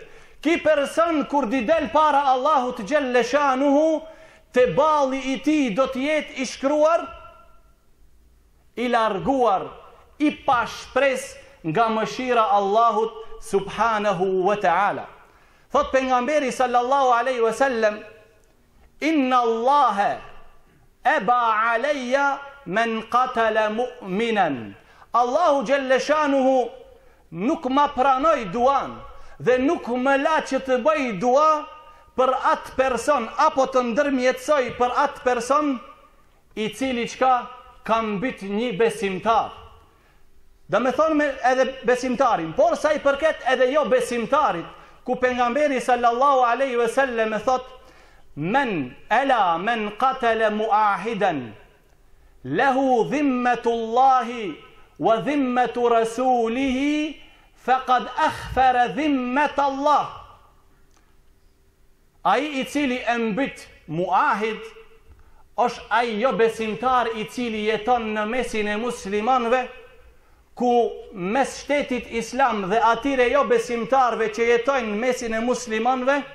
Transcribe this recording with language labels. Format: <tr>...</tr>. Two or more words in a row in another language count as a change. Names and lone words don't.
<sq>Ki person kur di del para Allahut</sq> <ar>جل شأنه,</ar> <sq>te balli i tij do të jetë i shkruar, i larguar, i pa shpresë nga mëshira Allahut</sq> <ar>سبحانه وتعالى.</ar> <sq>Thot pejgamberi</sq> <ar>صلى الله عليه وسلم إن الله أبى علي من قتل مؤمنا. الله جل شأنه</ar> <sq>nuk ma pranoi duan dhe nuk më la që të bëj dua për atë person, apo të ndërmjetësoj për atë person i cili qka ka mbyt një besimtar. Dhe me thonë edhe besimtarin, por sa i përket edhe jo besimtarit, ku pejgamberi</sq> <ar>صلى الله عليه وسلم</ar> <sq>e thot,</sq> <ar>من قتل معاهدا له ذمة الله وذمة رسوله فقد أخفر ذمة الله.</ar> <sq>Ai i cili e mbyt muahid është ai jo besimtar i cili jeton në mesin e muslimanëve, ku mes shtetit islam dhe atyre jo besimtarve që jetojnë në mesin e muslimanëve</sq>